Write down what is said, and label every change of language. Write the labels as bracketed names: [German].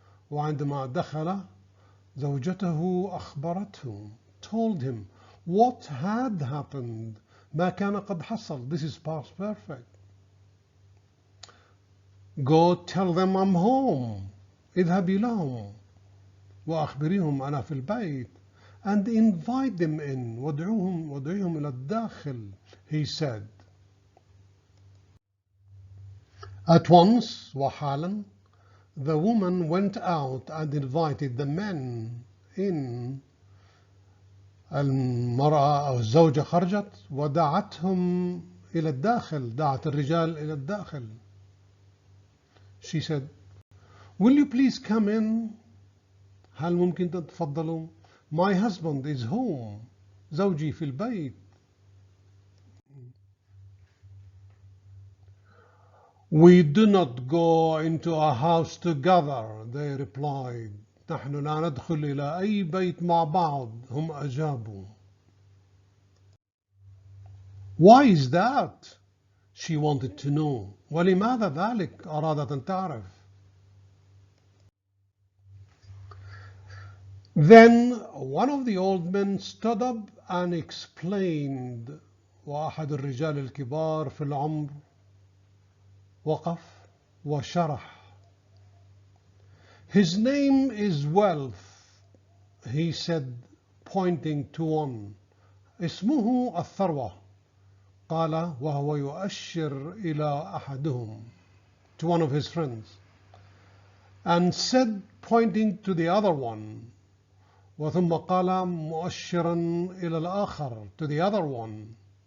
[Arabic] وعندما دخل زوجته أخبرته. [English] Told him what had happened. [Arabic] ما كان قد حصل. [English] This is past perfect. Go tell them I'm home. [Arabic] اذهبي لهم وأخبريهم أنا في البيت. [English] And invite them in. [Arabic] ودعيهم إلى الداخل. [English] He said. At once, [Arabic] وحالا, [English] the woman went out and invited the men in. [Arabic] المرأة أو الزوجة خرجت ودعتهم إلى الداخل. دعت الرجال إلى الداخل. [English] She said, will you please come in? [Arabic] هل ممكن تتفضلوا؟ [English] My husband is home. [Arabic] زوجي في البيت. [English] We do not go into a house together, they replied. [Arabic] نحن لا ندخل إلى أي بيت مع بعض، هم أجابوا. [English] Why is that? She wanted to know. [Arabic] ولماذا ذلك؟ أرادت أن تعرف. [English] Then one of the old men stood up and explained. [Arabic] وأحد الرجال الكبار في العمر وقف وشرح. [English] His name is Wealth, he said, pointing to one. [Arabic] اسمه الثروه، قال وهو يؤشر إلى أحدهم, [English] to one of his friends, and said, pointing to the other one, [Arabic] وثم قال مؤشرا إلى الآخر, [English] to the other one.